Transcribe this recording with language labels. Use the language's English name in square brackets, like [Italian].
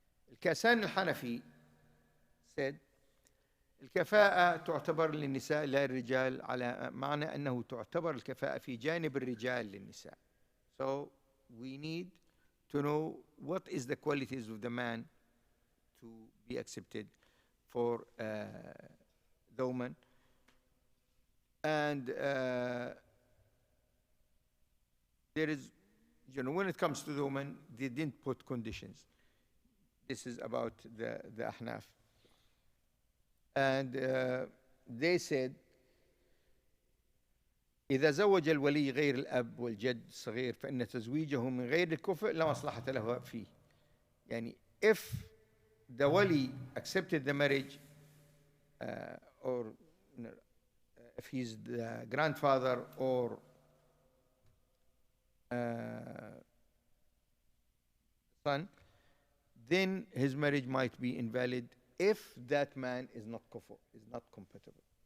[English] Al-Kasan al-Hanafi said, [Arabic] الكفاءة تعتبر للنساء لا الرجال، على معنى أنه تعتبر الكفاءة في جانب الرجال للنساء. [English] So we need to know what is the qualities of the man to be accepted for the woman. And there is, when it comes to the woman, they didn't put conditions. This is about the Ahnaf. And they said, [Arabic] إذا زوج الولي غير الأب والجد الصغير فإن تزويجه من غير الكفء لا مصلحة له فيه. يعني [English] if the wali accepted the marriage or if he's the grandfather or son, then his marriage might be invalid if that man is not kufu, is not compatible.